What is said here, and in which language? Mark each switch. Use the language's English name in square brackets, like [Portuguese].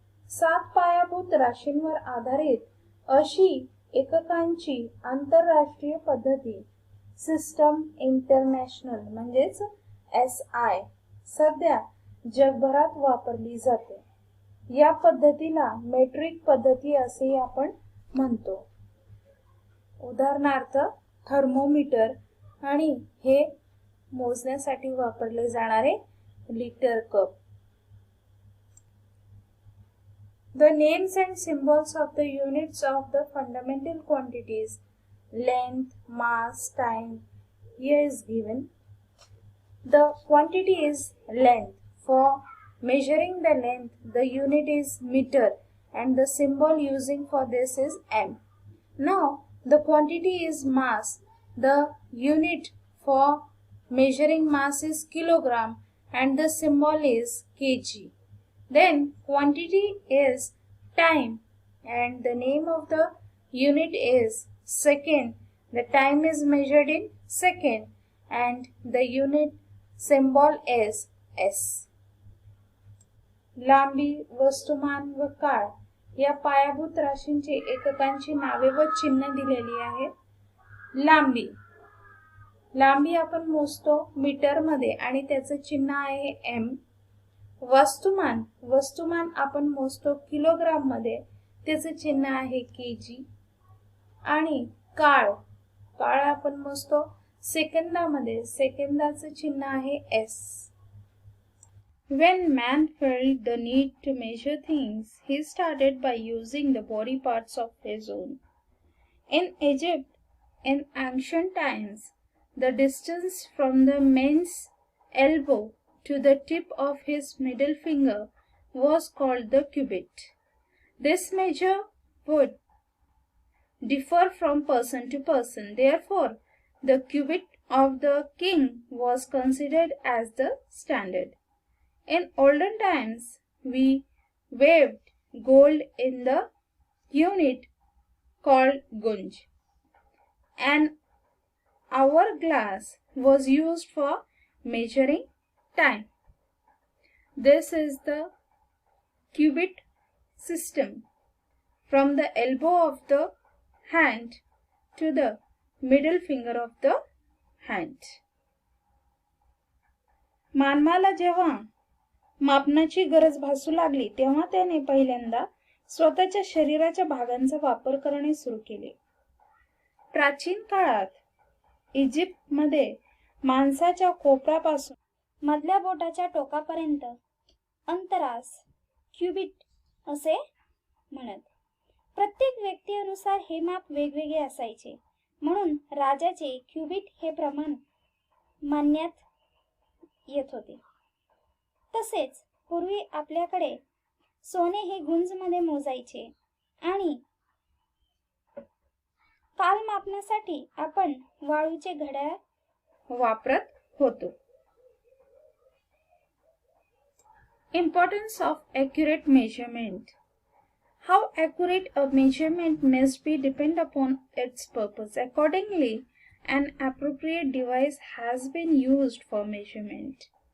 [Marathi] 7 पायाभूत राशींवर आधारित अशी एककांची आंतरराष्ट्रीय पद्धती सिस्टम इंटरनॅशनल म्हणजेच SI सध्या जगभरात वापरली जाते. या पद्धतीला मेट्रिक पद्धती असे आपण म्हणतो. उदाहरणार्थ थर्मोमीटर आणि हे मोजण्यासाठी वापरले जाणारे litre cup. [English] The names and symbols of the units of the fundamental quantities length, mass, time here is given. The quantity is length. For measuring the length, the unit is meter and the symbol using for this is m. Now the quantity is mass. The unit for measuring mass is kilogram and the symbol is kg. Then quantity is time and the name of the unit is second. The time is measured in second and the unit symbol is s. [Marathi] लांबी, वस्तुमान व काळ या पायाभूत राशींची एककांची नावे व चिन्ह दिलेली आहेत. लांबी आपण मोजतो मीटर मध्ये आणि त्याचे चिन्ह आहे m. वस्तुमान आपण मोजतो किलोग्राम मध्ये, त्याचे चिन्ह आहे kg. आणि काळ आपण मोजतो सेकंदामध्ये, सेकंदाचे चिन्ह आहे s. [English] When man felt the need to measure things, he started by using the body parts of his own. In Egypt, in ancient times, the distance from the man's elbow to the tip of his middle finger was called the cubit. This measure would differ from person to person. Therefore, the cubit of the king was considered as the standard. In olden times, we weighed gold in the unit called gunj. An hourglass was used for measuring time. This is the cubit system. From the elbow of the hand to the middle finger of the hand. [Marathi] मानवाला जेव्हा मापनाची गरज भासू लागली तेव्हा त्याने पहिल्यांदा स्वतःच्या शरीराच्या भागांचा वापर करणे सुरू केले. प्राचीन काळात इजिप्तमध्ये माणसाच्या कोपरापासून मधल्या बोटाच्या टोकापर्यंत अंतरास क्युबिट असे म्हणत. प्रत्येक व्यक्तीनुसार हे माप वेगवेगळे असायचे, म्हणून राजाचे क्युबिट हे प्रमाण मानण्यात येत होते. तसेच पूर्वी आपल्याकडे सोने हे गुंजमध्ये मोजायचे आणि काल मापनासाठी आपण वाळूचे घड्याळ वापरत होतो. [English] Importance of accurate measurement. How accurate a measurement must be depend upon its purpose. Accordingly, an appropriate device has been used for measurement.